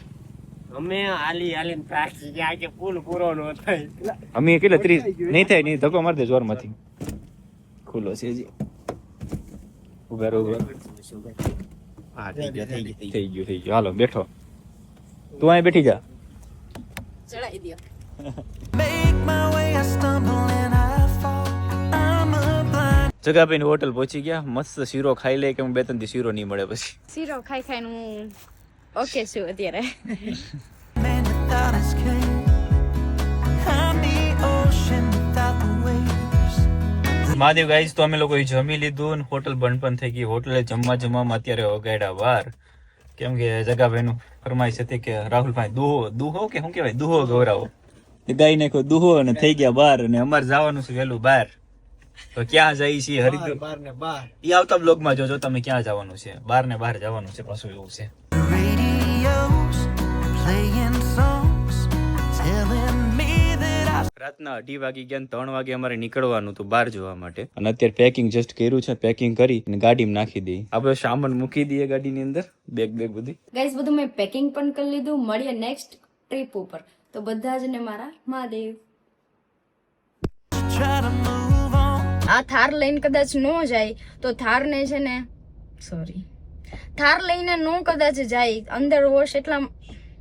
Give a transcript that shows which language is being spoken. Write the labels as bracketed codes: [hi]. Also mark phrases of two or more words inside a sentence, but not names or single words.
[gu] અમે હાલીને થાકી ગયા કે પુલ પૂરો ન થાય. અમે કેટલા 30 નહીં થાય, નહીં ધક્કો મારી દે જોરમાંથી. ખુલ્લો છે જી. ઉભા રહો. હા થઈ ગયું. થઈ ગયું. હાલો બેઠો. તું અહીં બેઠી જા. ચડાઈ દો. [en] make my way, I stumble and I fall. I'm a blind [gu] જગાભાઈ ની હોટલ પહોંચી ગયા. મસ્ત શીરો ખાઈ લે કે 2-3 દી શીરો નહીં મળે પછી. શીરો ખાઈને હું ઓકે છું અત્યારે. [en] man without his king. I'm the ocean without the waves. [gu] મહાદેવ ગાઈસ, તો અમે લોકો જમી લીધું ને હોટલ બંધ પણ થઈ ગઈ. હોટલે જમવામાં અત્યારે વગાડ્યા વાર, કેમ કે જગાભાઈ નું ફરમાઈશ હતી કે રાહુલભાઈ દુહો કે શું કહેવાય, દુહો ગૌરાવો. ગાઈ નાખ્યો દુહો અને થઈ ગયા બાર, અને અમારે જવાનું છે વહેલું બહાર. તો ક્યાં જઈએ છીએ હરિદ્વાર? 12 ને 12. એ આવતા બ્લોગમાં જોજો તમે ક્યાં જવાનું છે. બહાર જવાનું છે પાછું, એવું છે. [en] Radios playing songs telling me that I [gu] રાતના 2:30 વાગી ગયા ને 3 વાગે અમારે નીકળવાનું હતું બહાર જવા માટે. અને અત્યારે [en] packing just [gu] કર્યું છે. પેકિંગ કરી અને ગાડીમાં નાખી દઈએ. આપણે સામાન મૂકી દઈએ ગાડીની અંદર, બેગ બધી. ગાઈઝ બધું મેં પેકિંગ પણ કરી લીધું. મળીએ [en] next trip [gu] ઉપર. તો બધા જ ને મારા મહાદેવ. [en] try to move on. [gu] આ થાર લઈને કદાચ નો જાય તો થારને છે ને થાર લઈને નો કદાચ જાય, અંદર હોશ એટલા